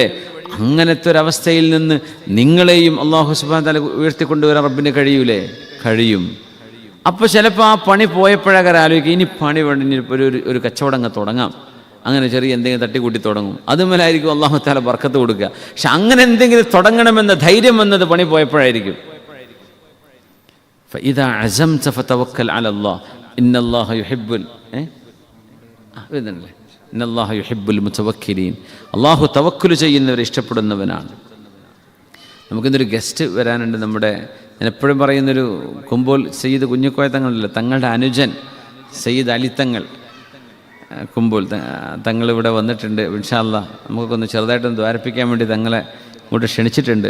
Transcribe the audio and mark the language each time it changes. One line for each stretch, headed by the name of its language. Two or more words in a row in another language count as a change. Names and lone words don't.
Malayalam: അങ്ങനത്തെ ഒരവസ്ഥയിൽ നിന്ന് നിങ്ങളെയും അള്ളാഹു
Arabic: سبحانه وتعالى
Malayalam: ഉയർത്തിക്കൊണ്ടുവരാൻ റബ്ബിന് കഴിയൂലേ? കഴിയും. അപ്പോൾ ചിലപ്പോൾ ആ പണി പോയപ്പോഴൊക്കെ ആലോചിക്കും, ഇനി പണി വേണ്ട, ഇനി ഒരു കച്ചവടം അങ്ങ് തുടങ്ങാം. അങ്ങനെ ചെറിയ എന്തെങ്കിലും തട്ടിക്കൂട്ടി തുടങ്ങും. അതുമേലായിരിക്കും അള്ളാഹു തആല ബർക്കത്ത് കൊടുക്കുക. പക്ഷെ അങ്ങനെ എന്തെങ്കിലും തുടങ്ങണമെന്ന ധൈര്യം വന്നത് പണി പോയപ്പോഴായിരിക്കും.
Arabic: فإذا عزمت فتوكل على الله إن الله يحب إن الله يحب المتوكلين.
Malayalam: അള്ളാഹു തവക്കുൽ ചെയ്യുന്നവരെ ഇഷ്ടപ്പെടുന്നവനാണ്. നമുക്കിന്നൊരു ഗസ്റ്റ് വരാനുണ്ട്. നമ്മുടെ ഞാൻ എപ്പോഴും പറയുന്നൊരു കുമ്പോൾ സയ്യിദ് കുഞ്ഞിക്കോയ തങ്ങളല്ല, തങ്ങളുടെ അനുജൻ സയ്യിദ് അലി തങ്ങൾ കുമ്പോൾ തങ്ങളിവിടെ വന്നിട്ടുണ്ട്.
Arabic: إن شاء الله
Malayalam: നമുക്കൊക്കെ ഒന്ന് ചെറുതായിട്ടൊന്ന് ദ്വാരപ്പിക്കാൻ വേണ്ടി തങ്ങളെ ഇങ്ങോട്ട് ക്ഷണിച്ചിട്ടുണ്ട്.